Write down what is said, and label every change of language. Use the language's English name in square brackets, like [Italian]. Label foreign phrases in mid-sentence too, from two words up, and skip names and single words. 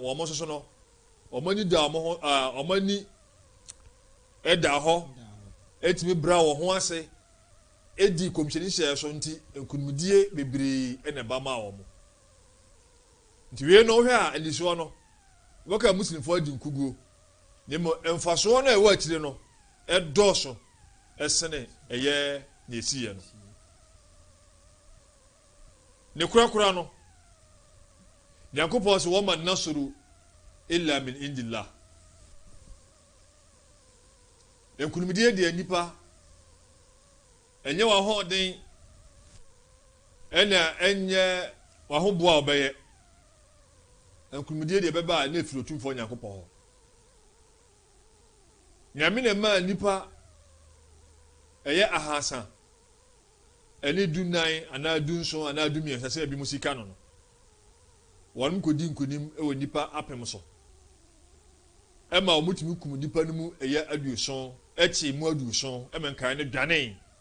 [Akan] wɔn soso no wɔn ani da wɔn ho wɔn ani ɛda hɔ ɛtumi bra wɔn ho ase ɛdi kɔmhyɛni hyɛ so nti nkunimdie bebree ɛna ɛba ma wɔn nti wei no hwɛ a anisoɔ no wɔka muslimfoɔ adi nkuguo ne mo mfasoɔ no a ɛwɔ akyire no ɛdɔɔso ɛsene ɛyɛ na ɛsiyɛ no ne korakora no Nyankopɔn sɛ [Arabic] وما النصر إلا من عند الله [Akan] nkunimdie deɛ nipa ɛnyɛ w'ahoɔden ɛna ɛnyɛ w'ahoboa a ɔbɛyɛ nkunimdie deɛ bɛba a na efiri otumfoɔ Nyankopɔn hɔ nyame na ɛmaa nipa ɛyɛ ahasa ɛne dunan anaa dunson anaa dumiɛnsa sɛ ebi mu sika no wɔn kɔdi nkonim ɛwɔ nipa apem so ɛma wɔn tumi kum nipa no mu ɛyɛ aduoson ɛkyi mu aduoson ɛma nkae no dwane